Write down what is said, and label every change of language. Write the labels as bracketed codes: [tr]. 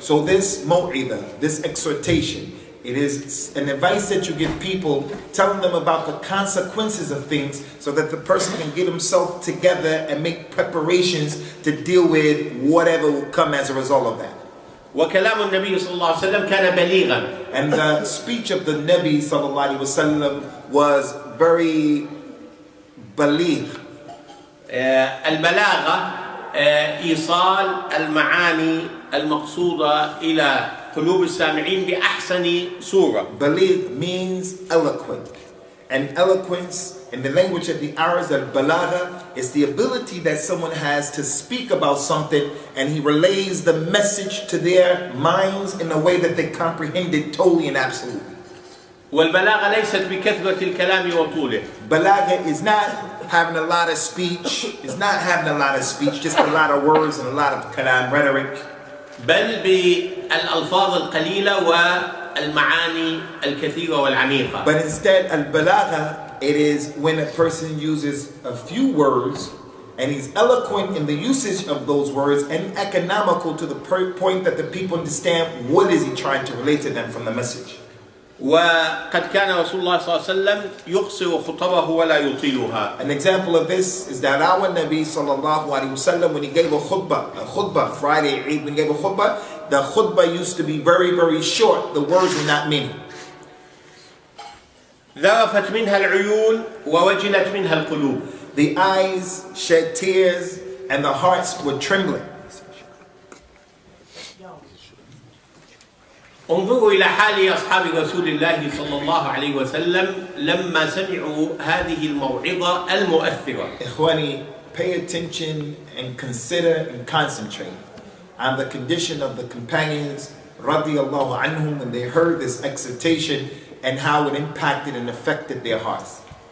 [en] So this maw'idah, this exhortation, it is an advice that you give people, telling them about the consequences of things so that the person can get himself together and make preparations to deal with whatever will come as a result of that. [ar] وكلام النبي صلى الله عليه وسلم كان بليغا. [en] And the speech of the Nabi [ar] sallallahu alaihi wasallam [en] was very baligh. [ar] البلاغة إيصال المعاني المقصودة إلى قلوب السامعين بأحسن صورة. [en] Baligh means eloquent. And eloquence in the language of the Arabs, al-balagha, is the ability that someone has to speak about something and he relays the message to their minds in a way that they comprehend it totally and absolutely. [ar] والبلاغة ليست بكثرة الكلام وطوله. [en] Balagha is not having a lot of speech, just a lot of words and a lot of kalam, rhetoric. [ar] بل بالألفاظ القليلة والمعاني الكثيرة والعميقة. [en] But instead, al-balagha, it is when a person uses a few words and he's eloquent in the usage of those words and economical to the point that the people understand what is he trying to relate to them from the message. [ar] وقد كان رسول الله صلى الله عليه وسلم يقصر خطبه ولا يطيلها. [en] An example of this is that our Nabi [ar] sallallahu alaihi wasallam, [en] when he gave a khutbah Friday Eid, when he gave a khutbah, the khutbah used to be very, very short. The words were not many. [ar] ذرفت منها العيون ووجلت منها القلوب. [en] The eyes shed tears and the hearts were trembling. [ar] انظروا إلى حال أصحاب رسول الله صلى الله عليه وسلم لما سمعوا هذه الموعظة المؤثرة. [en] Ikhwani, pay attention and consider and concentrate on the condition of the companions [ar] radiyallahu anhum [en] when they heard this exhortation and how it impacted and affected their hearts.